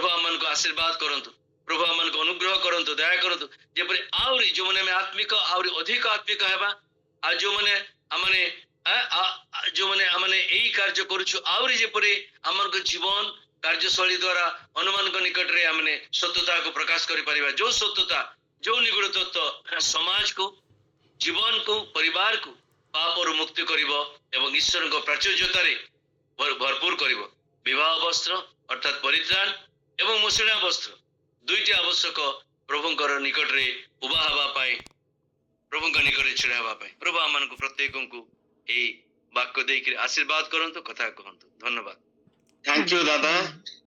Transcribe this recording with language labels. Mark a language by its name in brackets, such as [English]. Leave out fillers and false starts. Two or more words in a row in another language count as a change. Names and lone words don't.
[Odia] ଆମମାନଙ୍କୁ ଆଶୀର୍ବାଦ କରନ୍ତୁ, ପ୍ରଭୁ ଆମମାନଙ୍କୁ ଅନୁଗ୍ରହ କରନ୍ତୁ, ଦୟା କରନ୍ତୁ, ଯେପରି ଆହୁରି ଯୋଉମାନେ ଆମେ ଆତ୍ମିକ ଆହୁରି ଅଧିକ ଆତ୍ମିକ ହେବା, ଆଉ ଯୋଉମାନେ ଆମେ ଯୋଉମାନେ ଆମେ ଏଇ କାର୍ଯ୍ୟ କରୁଛୁ ଆହୁରି ଯେପରି ଆମର ଜୀବନ କାର୍ଯ୍ୟଶୈଳୀ ଦ୍ୱାରା ଅନୁମାନଙ୍କ ନିକଟରେ ଆମେ ସତ୍ୟତାକୁ ପ୍ରକାଶ କରିପାରିବା, ଯୋଉ ସତ୍ୟତା ଯୋଉ ନିଗୁଡ ତତ୍ତ୍ୱ ସମାଜକୁ, ଜୀବନକୁ, ପରିବାରକୁ ପାପରୁ ମୁକ୍ତି କରିବ ଏବଂ ଈଶ୍ୱରଙ୍କ ପ୍ରାଚୁର୍ଯ୍ୟତାରେ ଭରପୁର କରିବ। ବିବାହ ବସ୍ତ୍ର ଅର୍ଥାତ ପରିତ୍ରାଣ ଏବଂ ମୁଷିଣା ବସ୍ତ୍ର ଦୁଇଟି ଆବଶ୍ୟକ ପ୍ରଭୁଙ୍କର ନିକଟରେ ଉଭା ହେବା ପାଇଁ, ପ୍ରଭୁଙ୍କ ନିକଟରେ ଛିଡ଼ା ହେବା ପାଇଁ। ପ୍ରଭୁ ଆମମାନଙ୍କୁ ପ୍ରତ୍ୟେକଙ୍କୁ ଏଇ ବାକ୍ୟ ଦେଇକି ଆଶୀର୍ବାଦ କରନ୍ତୁ, କଥା କୁହନ୍ତୁ। ଧନ୍ୟବାଦ। [English] thank you दादा।